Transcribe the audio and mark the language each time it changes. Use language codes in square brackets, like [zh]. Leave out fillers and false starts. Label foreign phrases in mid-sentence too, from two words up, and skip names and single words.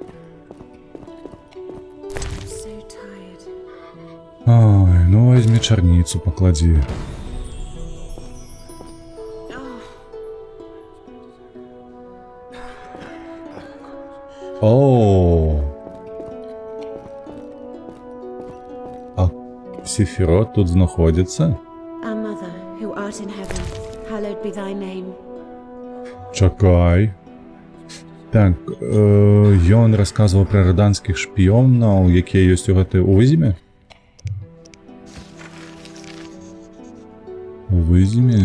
[uk] Ой, ну візьми чарницю, поклади. Оу. А Сефірот тут знаходиться? [be] Чакай. Так, ён расказваў пра раданскіх шпіёнаў, якія ёсць у гэтай Вызіме? У Вызіме?